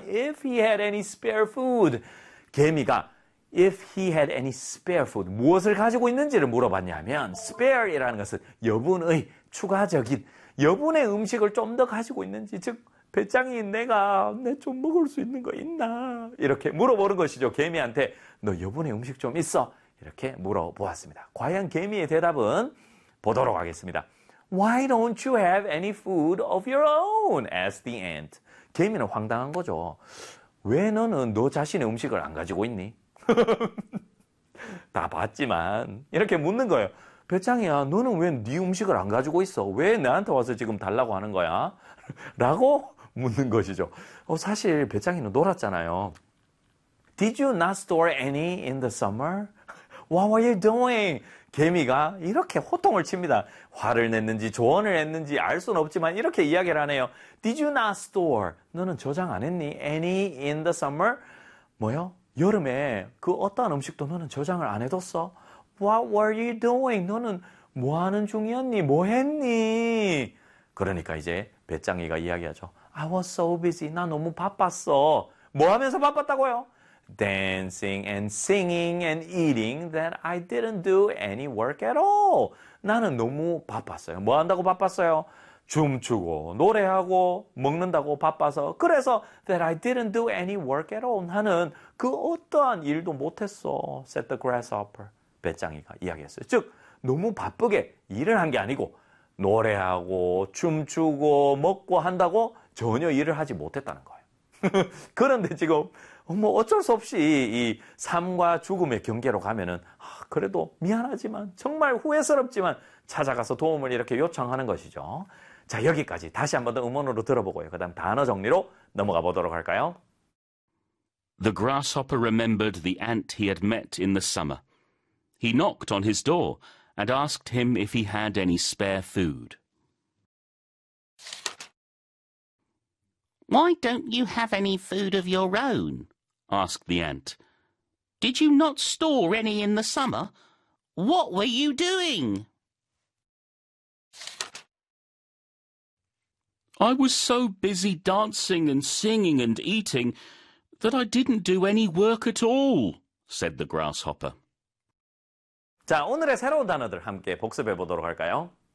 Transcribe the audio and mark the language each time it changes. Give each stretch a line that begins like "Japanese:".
English: If he had any spare food,
Korean: 개미가 If he had any spare food, 무엇을 가지고 있는지를 물어봤냐면 spare이라는 것은 여분의, 추가적인, 여분의 음식을 좀 더 가지고 있는지, 즉 배짱이인 내가 내 좀 먹을 수 있는 거 있나? 이렇게 물어보는 것이죠. 개미한테 너 여분의 음식 좀 있어? 이렇게 물어보았습니다. 과연 개미의 대답은 보도록 하겠습니다.
English: Why don't you have any food of your own? Asked the ant.
Korean: 개미는 황당한 거죠. 왜 너는 너 자신의 음식을 안 가지고 있니? 다 봤지만 이렇게 묻는 거예요. 배짱이야, 너는 왜 네 음식을 안 가지고 있어? 왜 나한테 와서 지금 달라고 하는 거야? 라고 묻는 것이죠. 사실 배짱이는 놀았잖아요.
English: Did you not store any in the summer? What were you doing?
Korean: 개미가 이렇게 호통을 칩니다. 화를 냈는지 조언을 했는지 알 수는 없지만 이렇게 이야기를 하네요.
English: Did you not store?
Korean: 너는 저장 안 했니?
English: Any in the summer?
Korean: 뭐요? 여름에 그 어떠한 음식도 너는 저장을 안 해뒀어?
English: What were you doing?
Korean: 너는 뭐 하는 중이었니? 뭐 했니? 그러니까 이제 배짱이가 이야기하죠.
English: I was so busy.
Korean: 나 너무 바빴어. 뭐 하면서 바빴다고요?
English: Dancing and singing and eating that I didn't do any work at all.
Korean: 나는 너무 바빴어요. 뭐 한다고 바빴어요? 춤추고 노래하고 먹는다고 바빠서 그래서
English: that I didn't do any work at all
Korean: 나는 그 어떠한 일도 못했어
English: said the grasshopper
Korean: 배짱이가 이야기했어요 즉 너무 바쁘게 일을 한 게 아니고 노래하고 춤추고 먹고 한다고 전혀 일을 하지 못했다는 거예요 그런데 지금 뭐 어쩔 수 없이 이 삶과 죽음의 경계로 가면은 그래도 미안하지만 정말 후회스럽지만 찾아가서 도움을 이렇게 요청하는 것이죠. 자, 여기까지 다시 한번 더 음원으로 들어보고요. 그다음 단어 정리로 넘어가 보도록 할까요?
English: The grasshopper remembered the ant he had met in the summer. He knocked on his door and asked him if he had any spare food. Why don't you have any food of your own? Asked the ant. Did you not store any in the summer? What were you doing? I was so busy dancing and singing and eating that I didn't do any work at all, said the grasshopper.
Korean: 자, 오늘의 새로운 단어들 함께 복습해 보도록 할까요?